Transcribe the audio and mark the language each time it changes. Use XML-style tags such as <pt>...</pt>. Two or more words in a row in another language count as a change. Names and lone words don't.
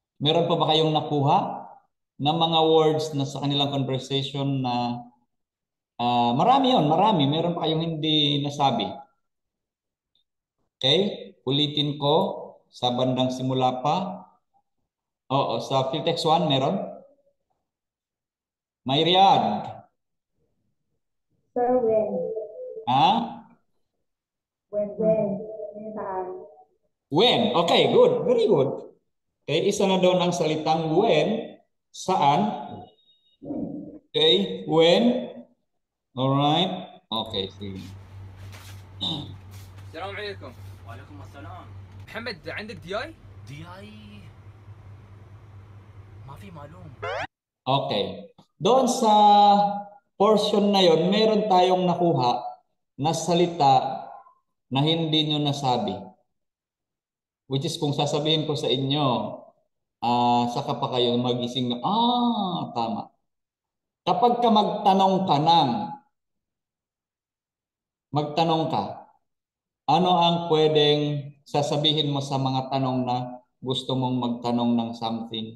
<tl>Meron pa ba kayong nakuha? na mga words na sa kanilang conversation na marami yon, marami. Meron pa kayong hindi nasabi. Okay? Ulitin ko sa bandang simula pa. Oo, sa</tl> <en>field text</en> <tl>1 meron? May Riyadh. Sir, when? Ha? When? Saan?</tl> <en>When. Okay, good. Very good.</en> <tl>Okay, isa na doon ang salitang when. Saan? Okay, when.</tl> <en>Alright. Okay, sige.</en> <ar>السلام عليكم. وعليكم السلام. محمد عندك دي اي؟ دي اي ما في معلوم.</ar> <tl>Okay. Doon sa portion na yon, meron tayong nakuha na salita na hindi nyo nasabi.</tl> <en>Which is</en> <tl>kung sasabihin ko sa inyo, saka pa kayo magising na, tama. Kapag ka magtanong ka, ano ang pwedeng sasabihin mo sa mga tanong na gusto mong magtanong ng something?</tl>